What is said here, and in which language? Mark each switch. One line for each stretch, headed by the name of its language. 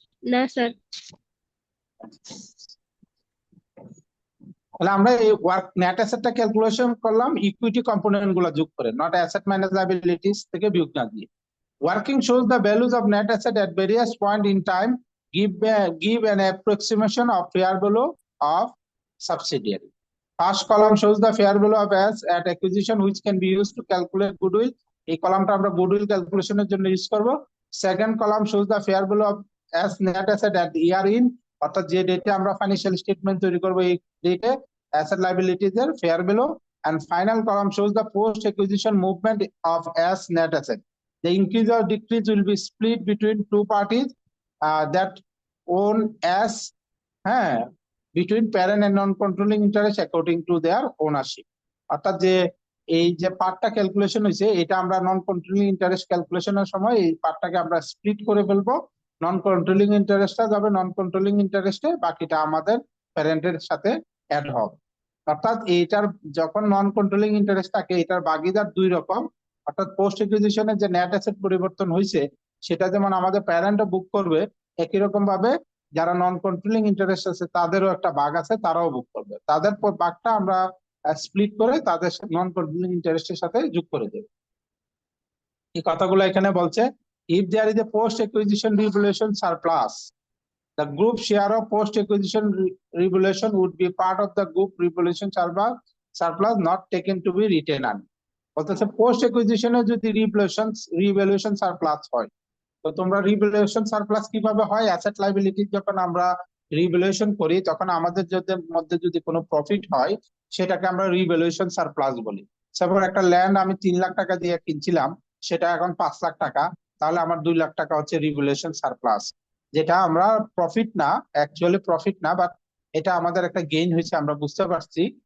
Bangla: না স্যার। তাহলে আমরা এই ওয়ার্ক নেট অ্যাসেটটা ক্যালকুলেশন করলাম ইকুইটি কম্পোনেন্ট গুলো যোগ করে, নট অ্যাসেট মাইনাস লায়াবিলিটিস থেকে বিয়োগ না দিয়ে।
English: Working shows the values of net asset at various point in time, give an approximation of fair value of subsidiary. First column shows the fair value of S at acquisition, which can be used to calculate goodwill.
Bangla: এই কলামটা আমরা goodwill calculation এর জন্য use করব।
English: Second column shows the fair value of S net asset at year in
Bangla: অর্থাৎ যে ডেটে আমরা financial statement তৈরি করবো এই ডেটে অ্যাসেট লাইবিলিটিজ এর fair value
English: and final column shows the post acquisition movement of as net asset. The increase or decrease will be split between two parties that own as between parent and non-controlling interest according to their ownership.
Bangla: অর্থাৎ যে এই যে পার্টটা calculation হয়েছে এটা আমরা নন controlling interest ক্যালকুলেশনের সময় এই পার্টটাকে আমরা স্প্লিট করে ফেলবো। নন কন্ট্রোলিং ইন্টারেস্টটা যাবে নন কন্ট্রোলিং ইন্টারেস্টে, বাকিটা আমাদের প্যারেন্টের সাথে অ্যাড হবে। অর্থাৎ এইটার যখন নন কন্ট্রোলিং ইন্টারেস্ট থাকে এটার ভাগিদার দুই রকম। অর্থাৎ পোস্ট একুইজিশনের যে নেট অ্যাসেট পরিবর্তন হয়েছে সেটা যেমন আমাদের প্যারেন্টও বুক করবে, একই রকম ভাবে যারা নন কন্ট্রোলিং ইন্টারেস্ট আছে তাদেরও একটা ভাগ আছে, তারাও বুক করবে। তাদের ভাগটা আমরা স্প্লিট করে তাদের নন কন্ট্রোলিং ইন্টারেস্টের সাথে যোগ করে দেব। এই কথাগুলো এখানে বলছে,
English: If there is a post acquisition revaluation surplus, the group share of post acquisition revaluation would be part of the group revaluation surplus not taken to be retained earnings.
Bangla: বলতেছে পোস্ট একুইজিশনে যদি রিভ্যালুয়েশন সারপ্লাস হয়, তো তোমরা revaluation surplus কিভাবে হয়, asset liability যখন আমরা revaluation করি তখন আমাদের মধ্যে যদি কোনো প্রফিট হয় সেটাকে আমরা রিভ্যালুয়েশন সারপ্লাস বলি। সাপোজ একটা ল্যান্ড আমি 3 লাখ টাকা দিয়ে কিনছিলাম, সেটা এখন 5 লাখ টাকা, তাহলে আমার 2 লাখ টাকা হচ্ছে রিভ্যালুয়েশন সারপ্লাস, যেটা আমরা প্রফিট না, অ্যাকচুয়ালি প্রফিট না, বাট এটা আমাদের একটা গেইন হয়েছে আমরা বুঝতে পারছি।